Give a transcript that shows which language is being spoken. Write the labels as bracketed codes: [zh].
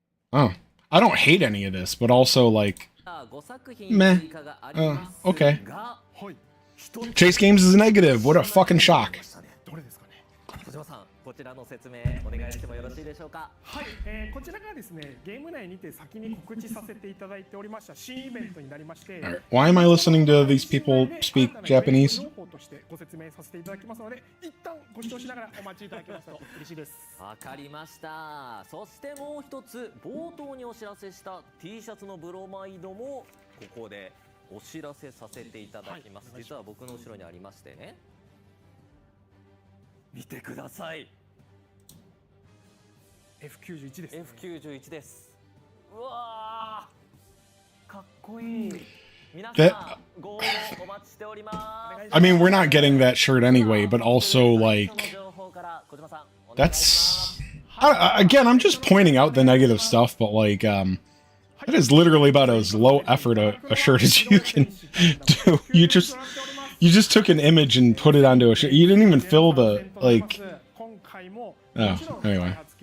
[en] Oh. I don't hate any of this, but also, like, meh. Okay. Chase Games is negative. What a fucking shock. [ja] こちらの説明お願いしてもよろしいでしょうか。はい、こちらがですね、ゲーム内にて先に告知させていただいておりました新イベントになりまして。 [en] Why am I listening to these people speak Japanese? [ja] としてご説明させていただきますので、一旦ご視聴しながらお待ちいただけますと嬉しいです。わかりました。そしてもう一つ冒頭にお知らせした T シャツのブロマイドもここでお知らせさせていただきます。実は僕の後ろにありましてね。見てください。 F91 です、ね。F91 です。うわー、かっこいい。皆さん、ご応募お待ちしております。 [en] I mean, we're not getting that shirt anyway, but also, like, that's... again, I'm just pointing out the negative stuff, but, like, that is literally about as low effort a shirt as you can do. You just took an image and put it onto a shirt. You didn't even fill the, like... Oh, anyway.